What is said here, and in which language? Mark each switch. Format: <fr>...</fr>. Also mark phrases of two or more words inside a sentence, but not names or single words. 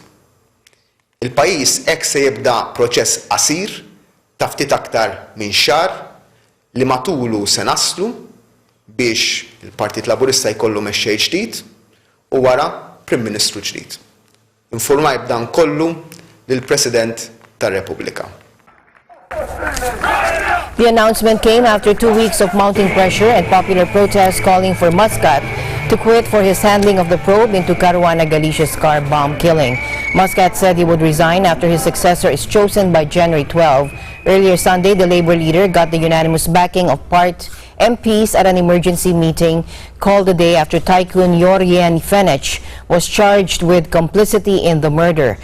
<mt>Il-pajjiż hekk se jibda proċess qasir ta' ftit aktar minn xahar li matulu se naslu biex il-Partit Laburista jkollu mexxej ġdid u wara Prim Ministru ġdid. Infurmaj b'dan kollu lill-President tar-Repubblika.</mt> <en>The announcement came after 2 weeks of mounting pressure and popular protests calling for Muscat to quit for his handling of the probe into Caruana Galicia's car bomb killing. Muscat said he would resign after his successor is chosen by January 12. Earlier Sunday, the Labor leader got the unanimous backing of part MPs at an emergency meeting called the day after Typhoon Fenech was charged with complicity in the murder.</en>